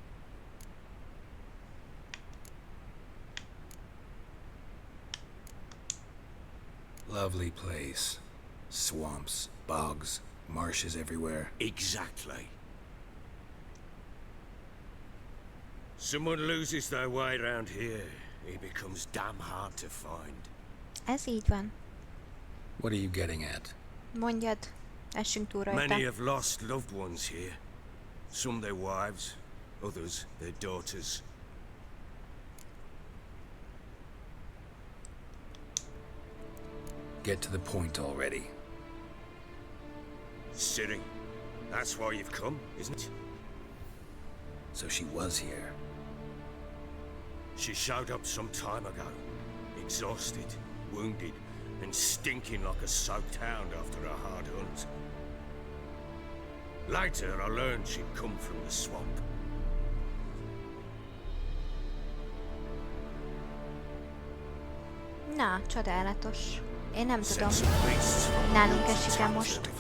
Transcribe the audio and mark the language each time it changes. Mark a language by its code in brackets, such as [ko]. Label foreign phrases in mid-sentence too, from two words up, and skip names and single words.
[en] Lovely place. Swamps, bogs, marshes everywhere. Exactly. Someone loses their way around here, he becomes damn hard to find. [hu] Ez így van. [en] What are you getting at? [hu] Mondjad, essünk túl rajta. [en] Many have lost loved ones here. Some their wives, others their daughters. Get to the point already. Cirit, that's why you've come, isn't it? So she was here. She showed up some time ago, exhausted, wounded, and stinking like a soaked hound after a hard hunt. Later, I learned she'd come from the swamp. [hu] Na, csodálatos. Én nem tudom, nálunk esik-e most.